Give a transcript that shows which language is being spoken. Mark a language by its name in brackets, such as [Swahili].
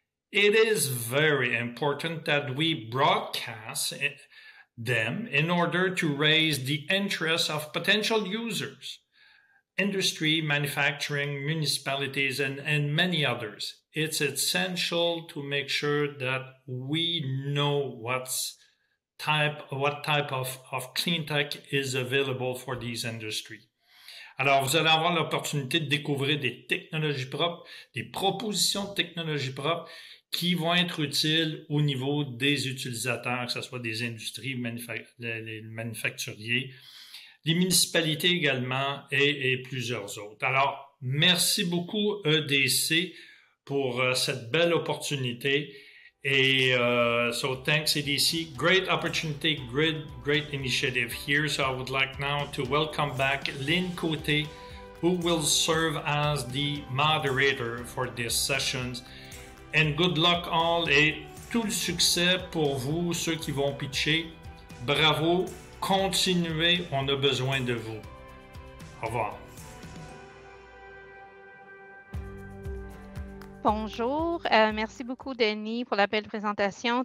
[English] It is very important that we broadcast them in order to raise the interest of potential users, industry, manufacturing, municipalities, and many others. It's essential to make sure that we know what type of clean tech is available for these industries. [French] Alors, vous allez avoir l'opportunité de découvrir des technologies propres, des propositions de technologies propres qui vont être utiles au niveau des utilisateurs, que ce soit des industries, les manufacturiers, les municipalités également et plusieurs autres. Alors, merci beaucoup EDC pour cette belle opportunité. [English] Et so thanks EDC, great opportunity, great initiative here. So I would like now to welcome back Lynn Côté, who will serve as the moderator for these sessions. And good luck all [French] et tout le succès pour vous, ceux qui vont pitcher. Bravo, continuez, on a besoin de vous. Au revoir. Bonjour, merci beaucoup Denis pour la belle présentation.